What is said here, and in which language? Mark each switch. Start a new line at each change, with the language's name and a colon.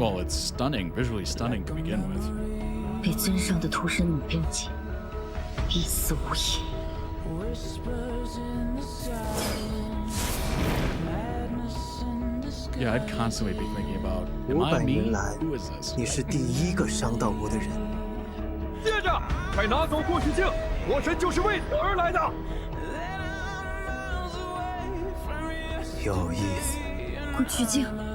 English: Well, it's stunning, visually stunning to begin with.
Chinese: 被尊上的屠神女标记，必死无疑。
English: Yeah, I'd constantly be thinking about, am I me? Who is this?
Chinese: 你是第一个伤到我的人。接着，快拿走过去镜，魔神就是为此而来的。有意思。过去镜。